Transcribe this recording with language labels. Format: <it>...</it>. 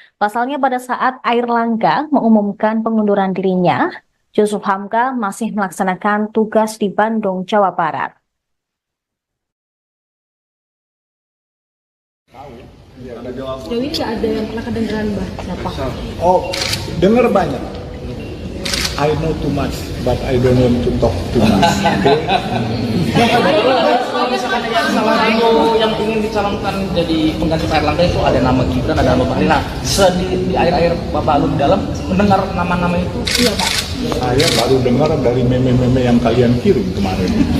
<id>Pasalnya pada saat Airlangga mengumumkan pengunduran dirinya, Jusuf Hamka masih melaksanakan tugas di Bandung, Jawa Barat. Sejauh ini nggak ada yang pernah kedengeran siapa? Oh, dengar banyak.</id> <en>I know too much, but I don't want to talk too much.</en> <id>Kalau misalkan yang salah satu yang ingin dicalonkan jadi pengganti Pak Erlangga itu ada nama Gibran, ada nama Bahlil. Nah, di air-air Bapak Alun dalam mendengar nama-nama itu, iya Pak. Saya baru dengar dari meme-meme yang kalian kirim kemarin.</id>